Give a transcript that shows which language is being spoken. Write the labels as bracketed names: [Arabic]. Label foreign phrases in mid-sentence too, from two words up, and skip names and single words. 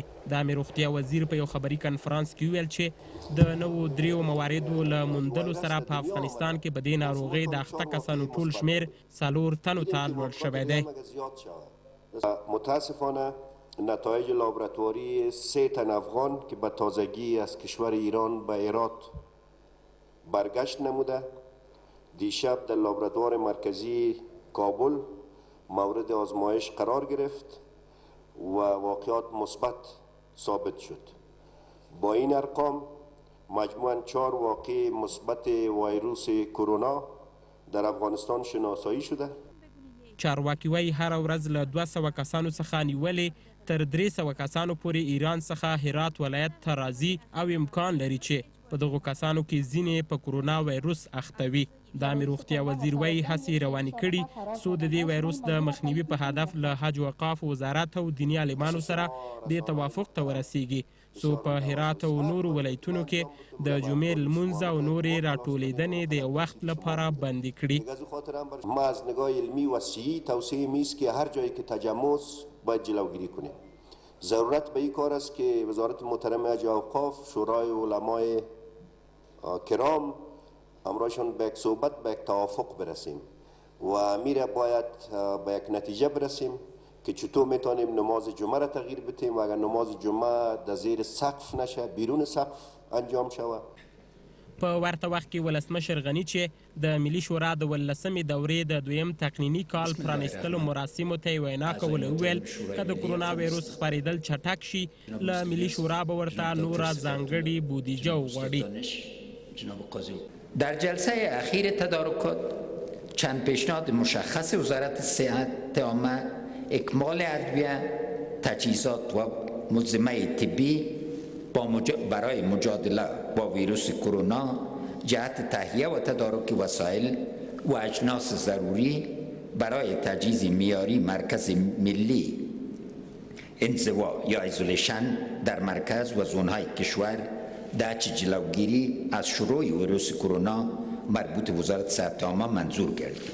[Pashto] د امیر روغتیا وزیر په یو خبري کنفرانس کې وویل چې د نوو 3 مواردو له موندلو سره په افغانستان کې په دې ناروغۍ د اخته کسانو ټول شمیر 4 تنو ته لوړ شوی دی. [Persian] متاسفانه نتایج لابراتواری 3 تن افغان که به تازگی از کشور ایران به هرات برگشت نموده دیشب در لابراتوار مرکزی کابل مورد آزمایش قرار گرفت و واقعات مثبت ثابت شد. با این ارقام مجموعاً 4 واقع مثبت ویروس کرونا در افغانستان شناسایی شده. [Pashto] چارواکي وایي هره ورځ له 200 کسانو څخه نیولې تر 300 کسانو پورې ایران څخه هرات ولایت ته راځي او امکان لري چې په دغو کسانو کې ځینې په کرونا وایروس اخته وي. د امیر روغتیا وزیر وایي هڅې روانې کړي څو د دې وایروس د مخنیوي په هدف له حج وقاف وزارت او دیني عالمانو سره دې توافق ته ورسیږي څو په هرات او نورو ولایتونو کې د جمعې لمونځ او نورې راټولېدنې د یو وخت لپاره بندي کړي. [Persian] ما از نگاه علمی و صحی توصیه میست که هر جایی که تجمع باید جلوگیری کنیم. ضرورت به این کار است که وزارت محترمه حج و اوقاف، شورای علمای کرام امرایشان به یک صحبت به یک توافق برسیم و میره باید به یک نتیجه برسیم که چطور میتونیم نماز جمعه را تغییر بدیم و اگر نماز جمعه در زیر سقف نشه بیرون سقف انجام شود. [Pashto] په ورته وخت کې ولسمشر غني چې د ملي شورا د 18مې دورې د 2یم تقنیني کال پرانیستلو مراسمو ته یې وینا کوله وویل که د کرونا وایروس خپرېدل چټک شي له ملي شورا به ورته نوره ځانګړې بودیجه وغواړي. [Persian] در جلسه اخیر تدارکات چند پیشنهاد مشخص وزارت صحت عامه اکمال ادویه، تجهیزات و ملزمه طبی برای مجادله با ویروس کرونا جهت تهیه و تدارک وسایل و اجناس ضروری برای تجهیز معیاری مرکز ملی انزوا یا ایزولیشن در مرکز و زونهای کشور در جلوگیری از شروع ویروس کرونا مربوط وزارت صحت عامه منظور گردید.